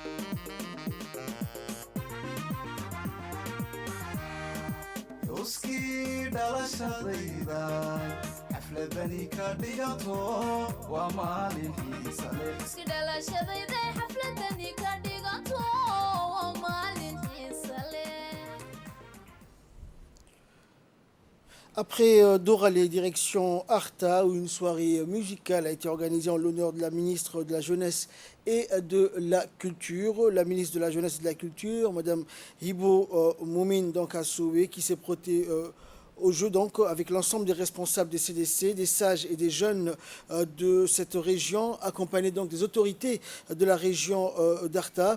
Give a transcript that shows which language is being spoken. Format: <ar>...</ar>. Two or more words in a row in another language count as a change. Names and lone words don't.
<so>xuskii dhalashadayda xafladani ka dhigato waa maalin xiisa leh iski dhalashadayday xafladani ka dhigato waa maalin xiisa leh</so> <fr>Après Doralé, direction Arta, où une soirée musicale a été organisée en l'honneur de la ministre de la Jeunesse et de la Culture. La ministre de la Jeunesse et de la Culture, Madame Hibo Moumine donc, Assoué, qui s'est prêtée au jeu donc, avec l'ensemble des responsables des CDC, des sages et des jeunes de cette région, accompagnés donc des autorités de la région d'Arta.</fr>